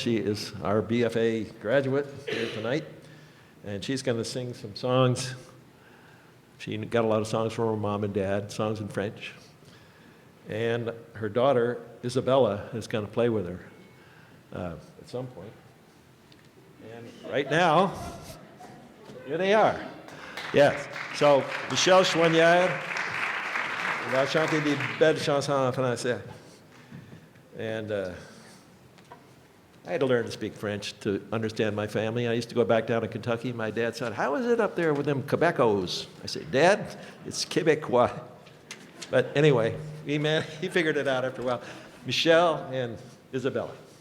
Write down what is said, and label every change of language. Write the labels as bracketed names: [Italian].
[English] She is our BFA graduate here tonight, and she's going to sing some songs. She got a lot of songs from her mom and dad, songs in French. And her daughter, Isabella, is going to play with her at some point. And right now, here they are. Yes. [French] So, Michelle Chouinard va chanter des belles chansons en français. [English] And I had to learn to speak French to understand my family. I used to go back down to Kentucky. My dad said, "How is it up there with them Quebecos?" I said, "Dad, it's Quebecois." But anyway, he figured it out after a while. Michelle and Isabella.